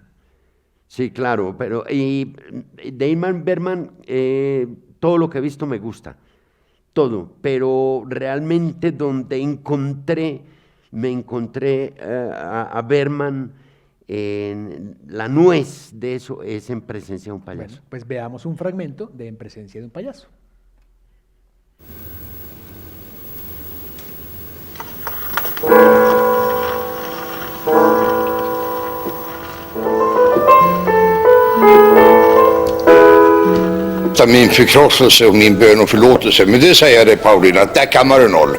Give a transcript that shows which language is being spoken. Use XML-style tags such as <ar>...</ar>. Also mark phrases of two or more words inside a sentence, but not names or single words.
<es>Sí, claro, pero y de Ingmar Bergman todo lo que he visto me gusta, todo, pero realmente donde me encontré a Bergman, la nuez de eso es En presencia de un payaso. Bueno, pues veamos un fragmento de En presencia de un payaso.</es> <sv>Min förkrosselse och min bön och förlåtelse, men det säger jag dig, Paulina, att där kammar du noll.</sv>